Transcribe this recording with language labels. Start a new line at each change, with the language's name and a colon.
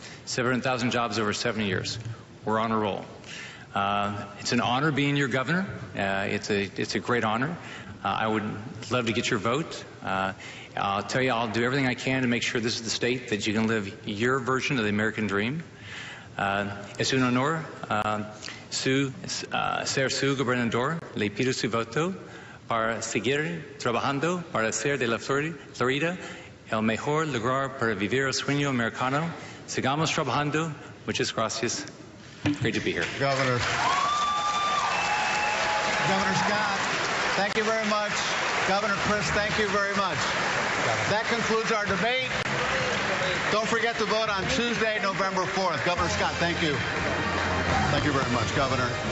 English: 700,000 jobs over 7 years. We're on a roll. It's an honor being your governor. It's a great honor. I would love to get your vote. I'll tell you, I'll do everything I can to make sure this is the state that you can live your version of the American dream.
Spanish: Es un honor ser su gobernador. Le pido su voto para seguir trabajando para hacer de la Florida el mejor lugar para vivir el sueño americano. Sigamos trabajando. Muchas gracias.
English: Great to be here. Governor Scott, thank you very much. Governor Crist, thank you very much. That concludes our debate. Don't forget to vote on Tuesday, November 4th. Governor Scott, thank you. Thank you very much, Governor.